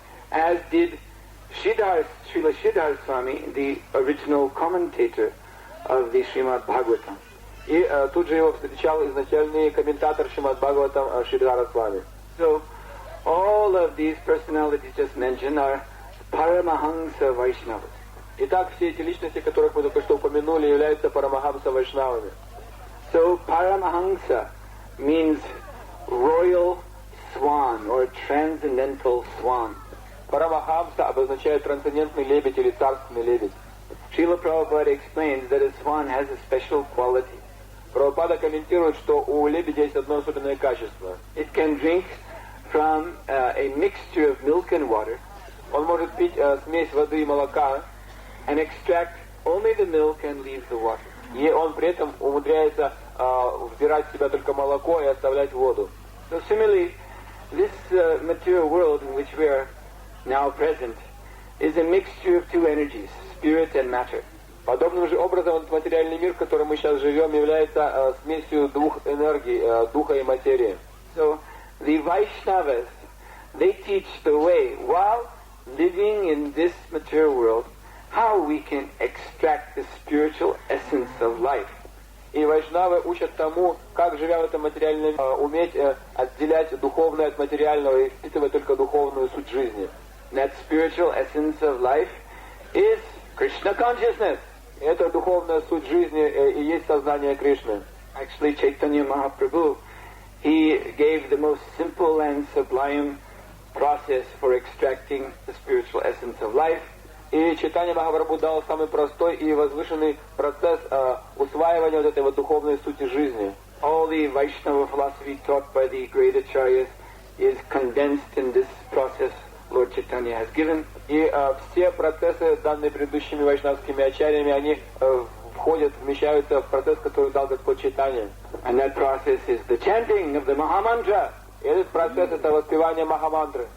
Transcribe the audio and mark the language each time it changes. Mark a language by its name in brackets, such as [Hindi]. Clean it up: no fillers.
[English] As did Sridhar Swami, the original commentator of the Srimad Bhagavatam. [Russian] И тут же его встречал изначальный комментатор Шримад Бхагаватам Шридхара Свами. [English] So, all of these personalities just mentioned are Paramahamsa Vaishnavas. [Russian] Итак, все эти личности, которых мы только что упомянули, являются Парамахамса Вайшнавами. [English] So, Paramahamsa means royal swan or transcendental swan. [Russian] Парамахамса обозначает трансцендентный лебедь или царственный лебедь. [English] Srila Prabhupada explains that a swan has a special quality. [Russian] Прабхупада комментирует, что у лебедя есть одно особенное качество. [English] It can drink from a mixture of milk and water, [Russian] Он может пить смесь воды и молока [English] and extract only the milk and leave the water. [Russian] И он при этом умудряется вбирать в себя только молоко и оставлять воду. [English] So similarly, this material world in which we are now present is a mixture of two energies, spirit and matter. [Russian] Подобным же образом этот материальный мир, в котором мы сейчас живем, является смесью двух энергий, духа и материи. [English] So the Vaishnavas, they teach the way, while living in this material world, how we can extract the spiritual essence of life. [Russian] И вайшнавы учат тому, как, живя в этом материальном мире, уметь отделять духовное от материального и впитывать только духовную суть жизни. [English] That spiritual essence of life is Krishna consciousness. [Russian] Это духовная суть жизни и есть сознание Кришны. [English] Actually, Chaitanya Mahaprabhu, he gave the most simple and sublime process for extracting the spiritual essence of life. [Russian] И Чайтанья Махапрабху дал самый простой и возвышенный процесс усваивания вот этой вот духовной сути жизни. [English] All the Vaishnava philosophy taught by the great acharyas is condensed in this process Lord Chaitanya has given. [Russian] И все процессы, данные предыдущими вайшнавскими ачарьями, они входят, вмещаются в процесс, который дал Господь Чайтанья. [English] And that process is the chanting of the Mahamantra. [Russian] И этот процесс — это воспевание Махамантры.